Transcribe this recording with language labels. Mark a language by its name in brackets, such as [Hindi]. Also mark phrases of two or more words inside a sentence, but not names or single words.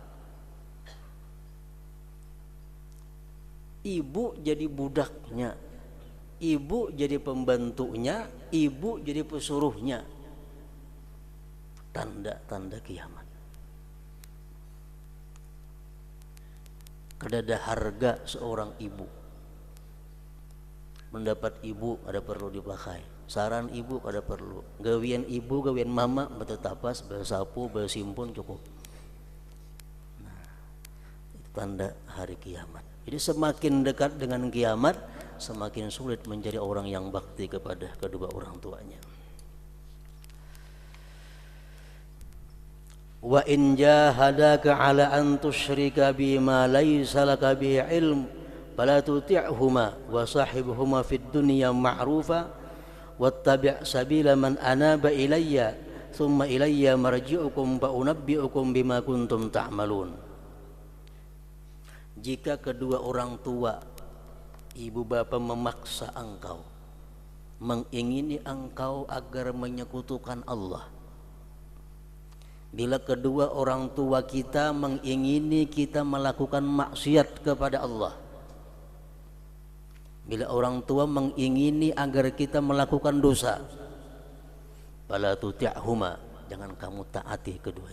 [Indonesian] Ibu jadi budaknya, ibu jadi pembantunya, ibu jadi pesuruhnya. Tanda-tanda kiamat. [Banjar] Kada ada harga seorang ibu. [Indonesian] Mendapat ibu ada perlu dipakai. [Banjar] Saran ibu kada perlu, gawian ibu, gawian mama, betetapas, bersapu, bersimpun cukup. [Indonesian] Nah, tanda hari kiamat. Jadi semakin dekat dengan kiamat, semakin sulit menjadi orang yang bakti kepada kedua orang tuanya. [Arabic] وإن جاهداك على أن تشرك بما ليس لك به علم فلا تطعهما وصاحبهما في الدنيا معروفا واتبع سبيل من أناب إلي ثم إلي مرجعكم فأنبئكم بما كنتم تعملون. [Indonesian] Jika kedua orang tua, ibu bapa memaksa engkau, mengingini engkau agar menyekutukan Allah. Bila kedua orang tua kita mengingini kita melakukan maksiat kepada Allah, bila orang tua mengingini agar kita melakukan dosa, [Arabic] فلا تطعهما, [Indonesian] jangan kamu taati keduanya.